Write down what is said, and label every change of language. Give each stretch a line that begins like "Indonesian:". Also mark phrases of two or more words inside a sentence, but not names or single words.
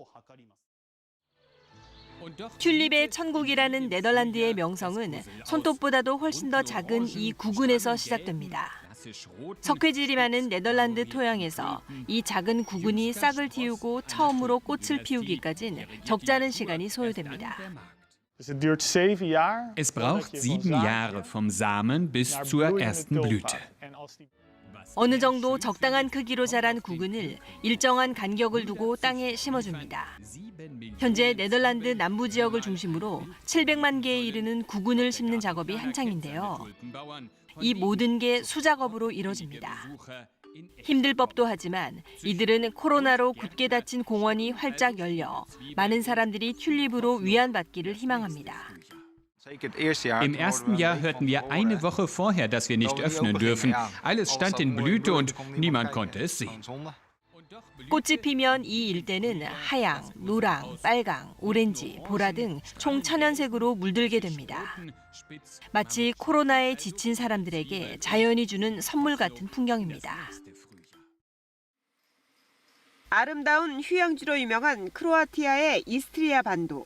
Korean: 튤립의 천국이라는 네덜란드의 명성은 손톱보다도 훨씬 더 작은 이 구근에서 시작됩니다. 석회질이 많은 네덜란드 토양에서 이 작은 구근이 싹을 틔우고 처음으로 꽃을 피우기까지는 적잖은 시간이 소요됩니다.
German: Es braucht 7 Jahre vom Samen bis zur ersten Blüte.
Korean: 어느 정도 적당한 크기로 자란 구근을 일정한 간격을 두고 땅에 심어줍니다. 현재 네덜란드 남부 지역을 중심으로 700만 개에 이르는 구근을 심는 작업이 한창인데요. 이 모든 게 수작업으로 이뤄집니다. 힘들 법도 하지만 이들은 코로나로 굳게 닫힌 공원이 활짝 열려 많은 사람들이 튤립으로 위안받기를 희망합니다.
German: Im ersten Jahr hörten wir eine Woche vorher, dass wir nicht öffnen dürfen. Alles stand in Blüte und niemand konnte es sehen.
Korean: 꽃이 피면 이 일대는 하양, 노랑, 빨강, 오렌지, 보라 등 총 천연색으로 물들게 됩니다. 마치 코로나에 지친 사람들에게 자연이 주는 선물 같은 풍경입니다. 아름다운 휴양지로 유명한 크로아티아의 이스트리아 반도.